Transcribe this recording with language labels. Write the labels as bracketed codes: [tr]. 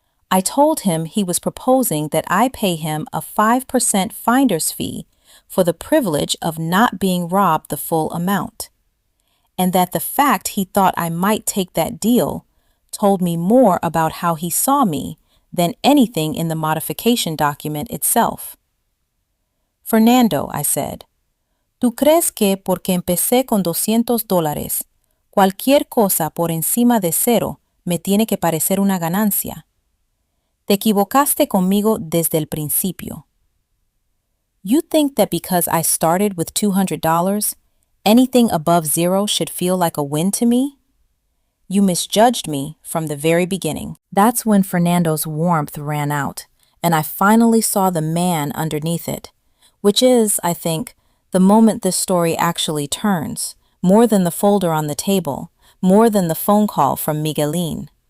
[en] I told him he was proposing that I pay him a 5% finder's fee for the privilege of not being robbed the full amount, and that the fact he thought I might take that deal told me more about how he saw me than anything in the modification document itself. [es] Fernando, [en] I said, [es] ¿tú crees que porque empecé con $200, cualquier cosa por encima de cero me tiene que parecer una ganancia? Te equivocaste conmigo desde el principio. [en] You think that because I started with $200, anything above zero should feel like a win to me? You misjudged me from the very beginning. That's when Fernando's warmth ran out, and I finally saw the man underneath it, which is, I think, the moment this story actually turns, more than the folder on the table, more than the phone call from Miguelín.